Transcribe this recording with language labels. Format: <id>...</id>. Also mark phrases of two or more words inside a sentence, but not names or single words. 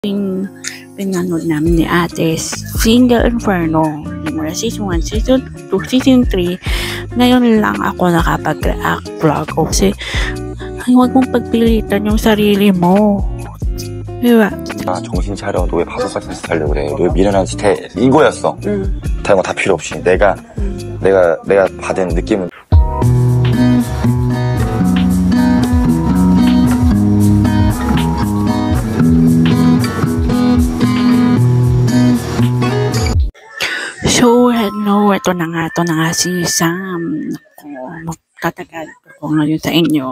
<tl>Yung pinanood namin ni Ate, Single Inferno, mula Season 1, Season 2, Season 3. Ngayon lang ako nakapag-react vlog kasi huwag mong pagpilitan yung sarili mo. Diba?</tl> <ko>아, 정신 차려. 너 왜 바보 같은 짓 하려고 그래. 너 왜 미련한 짓 해. 이거였어. 다른 거 다 필요 없이. 내가 받은 느낌은.</ko> <en>So, hello.</en> <tl>Ito na nga si Sam. Magtatagal ako ngayon sa inyo.</tl>